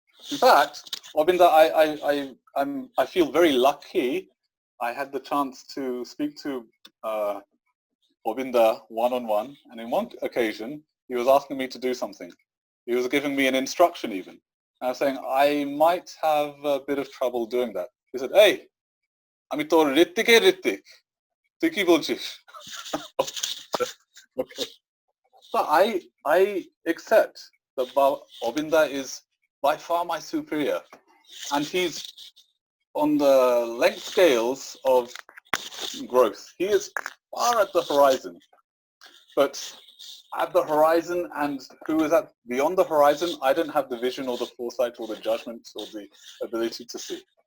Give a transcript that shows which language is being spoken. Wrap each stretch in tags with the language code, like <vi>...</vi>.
<en>In fact, Obinda, I feel very lucky. I had the chance to speak to Obinda one-on-one, and in one occasion, he was asking me to do something. He was giving me an instruction even. And I was saying, I might have a bit of trouble doing that. He said, hey,</en> <bn>আমি তোর ঋত্বিক, তুই কি বলছিস?</bn> <en>Okay. So I accept that Obinda is by far my superior. And he's on the length scales of growth. He is far at the horizon. But at the horizon and who is at beyond the horizon, I don't have the vision or the foresight or the judgment or the ability to see.</en>